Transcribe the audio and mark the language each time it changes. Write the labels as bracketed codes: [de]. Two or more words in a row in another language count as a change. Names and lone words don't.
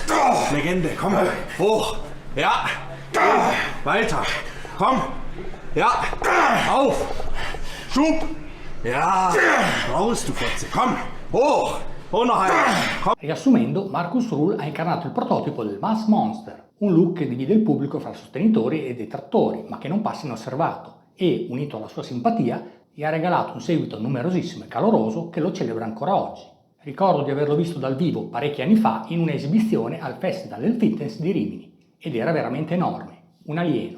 [de] Legende, komm. Hoch. Ja. Weiter. Komm. Ja. Auf. Schub. Ja. Raus, du Fotze. Komm. Hoch. Hoch noch einmal. Komm. [it] Riassumendo, Markus Rühl ha incarnato il prototipo del [en] Mass Monster, [it] un look che divide il pubblico fra sostenitori e detrattori, ma che non passa inosservato, e, unito alla sua simpatia, gli ha regalato un seguito numerosissimo e caloroso che lo celebra ancora oggi. Ricordo di averlo visto dal vivo parecchi anni fa in un'esibizione al Festival del Fitness di Rimini ed era veramente enorme, un alieno.